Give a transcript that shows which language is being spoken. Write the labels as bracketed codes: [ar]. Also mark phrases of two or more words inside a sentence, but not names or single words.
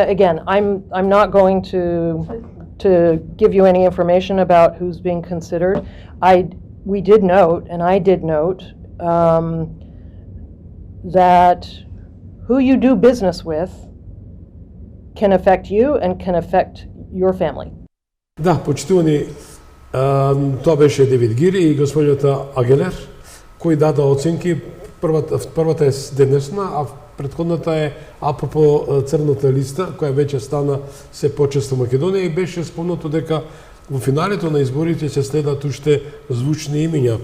[en] Again, I'm not going to give you any information about who's being considered. We did note, and I did note, that who you do business with can affect you and can affect your family. [mk] Да, почитувани, тоа беше Девид Гири и господјата Агелер, кои дада оценки. Првата е денешна, а претходната е апропо црната листа, која веќе стана се почесто Македонија, и беше спомнато дека во финалето на изборите ќе следат уште звучни имиња.